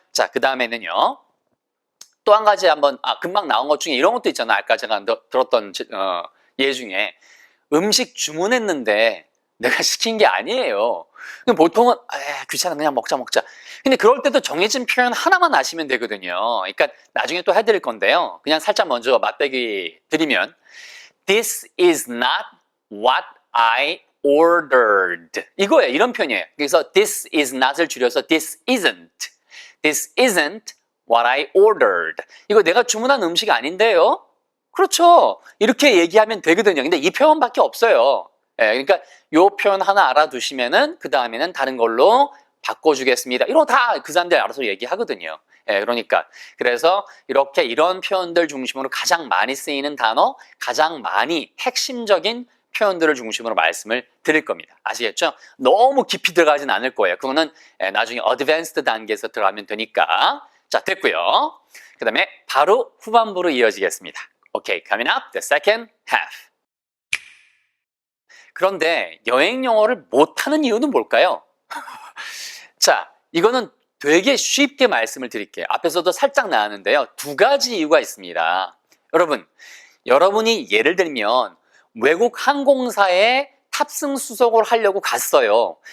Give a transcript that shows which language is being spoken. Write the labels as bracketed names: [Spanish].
[Korean] 자, 그 다음에는요. 또 한 가지 한번 금방 나온 것 중에 이런 것도 있잖아요. 아까 제가 들었던 예 중에 음식 주문했는데 내가 시킨 게 아니에요. 보통은 귀찮아 그냥 먹자. 근데 그럴 때도 정해진 표현 하나만 아시면 되거든요. 그러니까 나중에 또 해드릴 건데요. 그냥 살짝 먼저 맛배기 드리면 [English] This is not what I ordered. [Korean] 이거예요. 이런 표현이에요. 그래서 [English] this is not을 [Korean] 줄여서 [English] this isn't. This isn't what I ordered. [Korean] 이거 내가 주문한 음식이 아닌데요. 그렇죠. 이렇게 얘기하면 되거든요. 근데 이 표현밖에 없어요. 그러니까 요 표현 하나 알아두시면은 그 다음에는 다른 걸로 바꿔주겠습니다. 이런 다 그 사람들이 알아서 얘기하거든요. 그러니까 그래서 이렇게 이런 표현들 중심으로 가장 많이 쓰이는 단어, 가장 많이 핵심적인 표현들을 중심으로 말씀을 드릴 겁니다. 아시겠죠? 너무 깊이 들어가진 않을 거예요. 그거는 나중에 어드밴스드 단계에서 들어가면 되니까. 자, 됐고요. 그 다음에 바로 후반부로 이어지겠습니다. [English] Okay, coming up, the second half. [Korean] 그런데 여행 영어를 못하는 이유는 뭘까요? 자, 이거는 되게 쉽게 말씀을 드릴게요. 앞에서도 살짝 나왔는데요. 두 가지 이유가 있습니다. 여러분이 예를 들면 외국 항공사에 탑승 수속을 하려고 갔어요.